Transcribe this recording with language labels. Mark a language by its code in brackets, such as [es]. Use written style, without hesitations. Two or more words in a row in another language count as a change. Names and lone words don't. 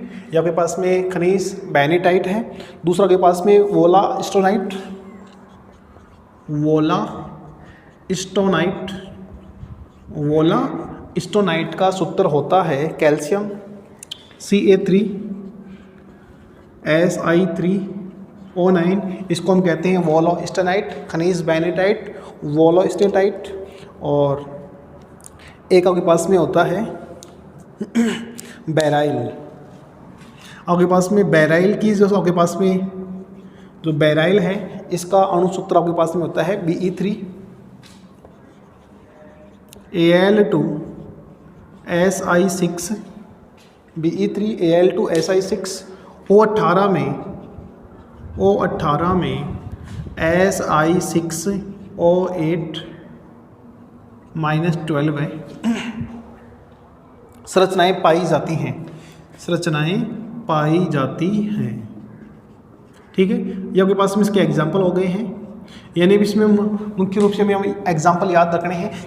[hi] ये आपके पास में खनिज बेनिटाइट है। दूसरा के पास में वोलास्टोनाइट का सूत्र होता है कैल्शियम Ca3 Si3O9, इसको हम कहते हैं वोलास्टोनाइट, खनिज बेनिटाइट, वोलास्टोनाइट। और एक आपके पास में होता है बेराइल। आपके पास में बेराइल की जो आपके पास में जो बेराइल है, इसका अणुसूत्र आपके पास में होता है Be3Al2Si6 Be3Al2Si6 O18 में Si6 O8 -12 है संरचनाएं पाई जाती हैं, संरचनाएं पाई जाती हैं। ठीक है, ये आपके पास में इसके एग्जाम्पल हो गए हैं। यानी इसमें मुख्य रूप से हमें एग्जाम्पल याद रखने हैं।